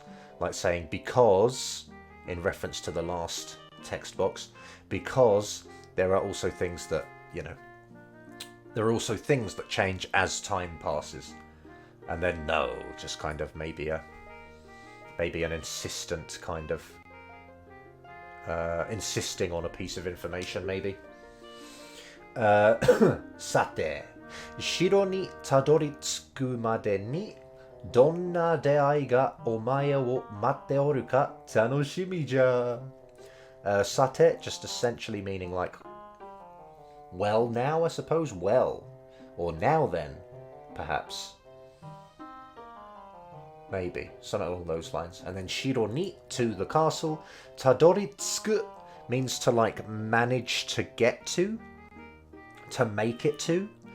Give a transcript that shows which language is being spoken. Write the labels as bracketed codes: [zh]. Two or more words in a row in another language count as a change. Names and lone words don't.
[en] Like saying because, in reference to the last text box, because there are also things that, you know, there are also things that change as time passes. And then no, just kind of maybe an insistent kind of insisting on a piece of information, maybe. [ja] さて、城に辿り着くまでにどんな出会いがお前を待っておるか楽しみじゃ. Sate, [en] just essentially meaning like, well now, I suppose, well. Or now then, perhaps. Maybe, something along those lines. And then [ja] 城に, [en] to the castle. Tadoritsuku means to like manage to get to make it to.